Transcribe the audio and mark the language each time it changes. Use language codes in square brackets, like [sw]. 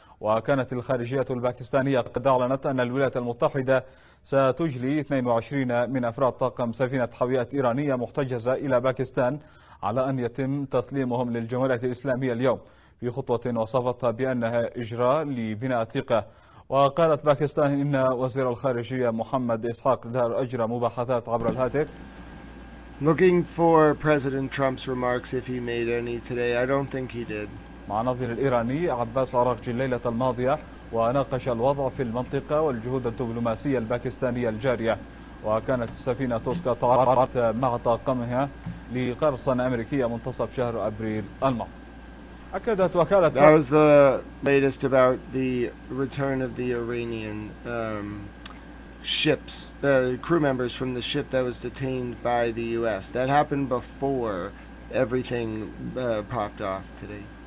[ar] وكانت الخارجية الباكستانية قد أعلنت أن الولايات المتحدة ستجلي 22 من أفراد طاقم سفينة حاويات إيرانية محتجزة إلى باكستان على أن يتم تسليمهم للجمهورية الإسلامية اليوم، في خطوة وصفتها بأنها إجراء لبناء ثقة. وقالت باكستان إن وزير الخارجية محمد إسحاق دار أجرى مباحثات عبر الهاتف. [en] Looking for President Trump's remarks if he made any today. I don't think he did. [ar] مع نظير الإيراني عباس عراقجي الليلة الماضية، وناقش الوضع في المنطقة والجهود الدبلوماسية الباكستانية الجارية. وكانت السفينة توسكا تعرضت مع طاقمها لقرصنة أمريكية منتصف شهر أبريل الماضي. أكدت وكالة [en] That was the latest about the return of the Iranian ships, crew members from the ship that was detained by the U.S. That happened before everything popped off today.